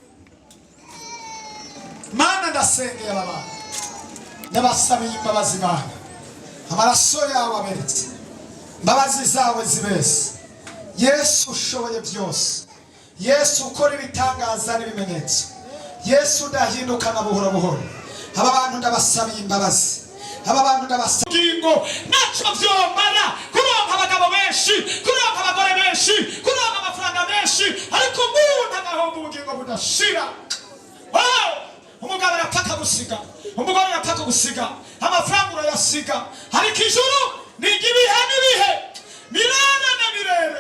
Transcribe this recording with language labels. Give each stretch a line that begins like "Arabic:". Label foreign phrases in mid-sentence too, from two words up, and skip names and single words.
Rundi: Mana ndasengeye aba bantu, ndabasabiye imbabazi Mana, amaraso yawe aberetse, imbabazi zawe zibese. Yesu ushoboye byose, Yesu ukora ibitangaza n'ibimenyetso, Yesu udahinduka na buhoro buhoro. Aba bantu ndabasabiye imbabazi, aba bantu ndabasabiye ngo naco vyomara kuronka abagabo benshi, kuronka abagore benshi, kuronka amafaranga menshi, ariko umuntu agahomba ubugingo budashira. Umugabo arapaka gusiga, umugore arapaka gusiga, amafaranga urayasiga, ariko ijuru ni ibihe n'ibihe, mirane na mirere.